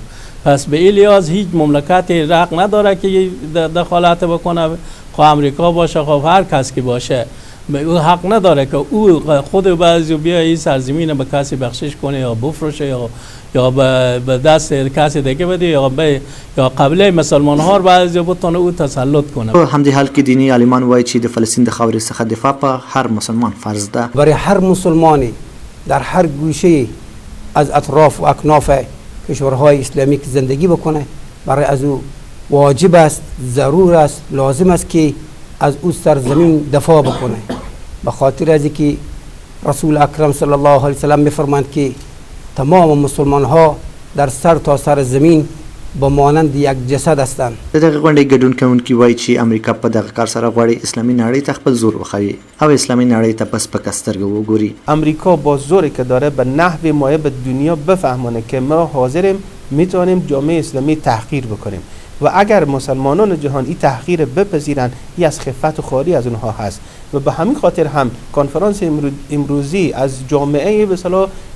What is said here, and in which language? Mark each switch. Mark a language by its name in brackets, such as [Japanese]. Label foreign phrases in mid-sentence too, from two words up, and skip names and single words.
[Persian] پس به این لحاظ هیچ مملکتی حق نداره که دخالت بکنه، خواه امریکا باشه خواه هر کس که باشه، او حق نداره که او خود بعضی بیا این سرزمین به کسی بخشش کنه یا بفروشه یا به دست کسی دیگه بده یا قبله مسلمان ها بعضی بتونه او تسلط کنه. [Pashto] په همدې حال کې دینی عالمان وایي چې د فلسطین د خاورې څخه دفاع په هر مسلمان فرض ده. [Persian] برای هر مسلمانی در هر گوشه از اطراف و اکناف کشورهای اسلامی که زندگی بکنه، برای از او واجب است، ضرور است، لازم است که از او سرزمین دفاع بکنه. به خاطر از اینکه رسول اکرم [Arabic] صلی الله علیه وسلم [Persian] میفرمایند که تمام مسلمان ها در سر تا سر زمین به مانند یک جسد هستند. [Pashto] د دغه غونډې ګډون کوونکي وایي چې امریکا په دغه کار سره غواړي اسلامي نړۍ ته خپل زور وښیي او اسلامي نړۍ ته په سپکه سترګه وګوري. [Persian] امریکا با زوری که داره به نحو مایه به دنیا بفهمونه که ما حاضریم میتونیم جامعه اسلامی تحقیر بکنیم و اگر مسلمانان جهان این تحقیر بپذیرن، این از خفت و خواری از اونها هست و به همین خاطر هم کنفرانس امروزی از جامعه به اصطلاح